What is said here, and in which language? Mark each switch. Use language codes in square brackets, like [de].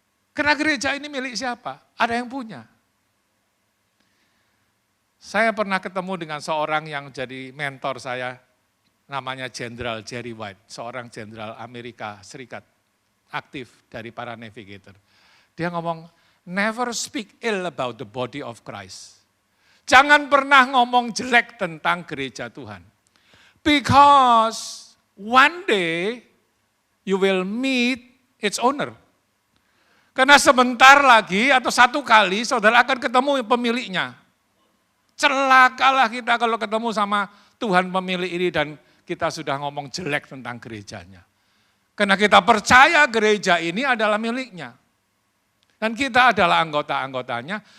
[id] Karena gereja ini milik siapa? Ada yang punya. Saya pernah ketemu dengan seorang yang jadi mentor saya, namanya Jenderal Jerry White, seorang jenderal Amerika Serikat, aktif dari para navigator. [en] Dia ngomong, never speak ill about the body of Christ. [id] Jangan pernah ngomong jelek tentang gereja Tuhan. Because one day you will meet its owner. Karena sebentar lagi atau satu kali saudara akan ketemu pemiliknya. Celakalah kita kalau ketemu sama Tuhan pemilik ini dan kita sudah ngomong jelek tentang gerejanya. Karena kita percaya gereja ini adalah miliknya. Dan kita adalah anggota-anggotanya.